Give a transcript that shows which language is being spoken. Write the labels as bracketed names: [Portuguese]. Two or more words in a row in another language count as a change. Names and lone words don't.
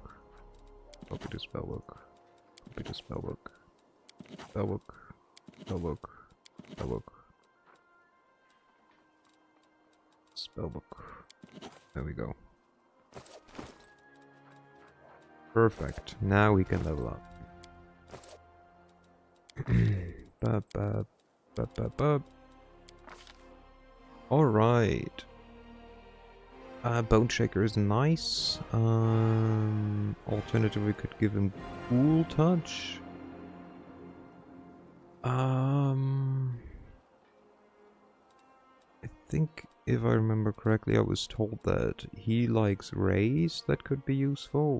[English] Copy the spellbook. Copy the spellbook. Spellbook. Spellbook. Spellbook. Spellbook. There we go. Perfect. Now we can level up. Ba, ba, ba, ba, ba. Alright. Bone Shaker is nice. Alternatively, we could give him Cool Touch. I think, if I remember correctly, I was told that he likes rays that could be useful.